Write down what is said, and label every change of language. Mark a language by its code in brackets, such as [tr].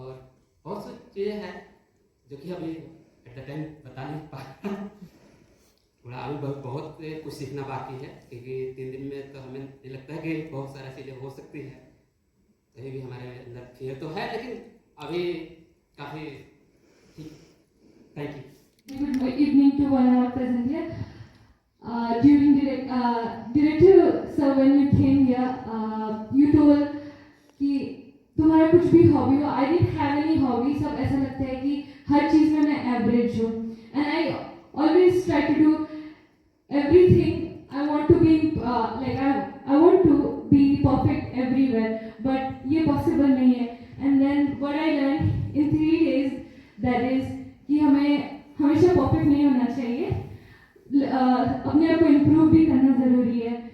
[hi] और बहुत सी चीज़ें हैं जो कि अभी [en] at the time [hi] बता नहीं पा रहा, थोड़ा अभी बहुत कुछ सीखना बाकी है, क्योंकि 3 दिन में तो हमें नहीं लगता है कि बहुत सारा चीज़ें हो सकती है। अभी भी हमारे अंदर फियर तो है, लेकिन अभी काफ़ी ठीक। Thank you. [en] Good evening to one of our present here. During director sir, when you came here, you told [hi] कि तुम्हारा कुछ भी हॉबी हो। [en] I didn't have any hobby. [hi] सब ऐसा लगता है कि हर चीज़ में मैं एवरेज हूँ, [en] and I always try to do everything. I want to be I want to be perfect everywhere, but [hi] ये possible नहीं है। [en] And then what I learned in 3 days, that is [hi] कि हमें हमेशा परफेक्ट नहीं होना चाहिए, अपने आप को इम्प्रूव भी करना ज़रूरी है।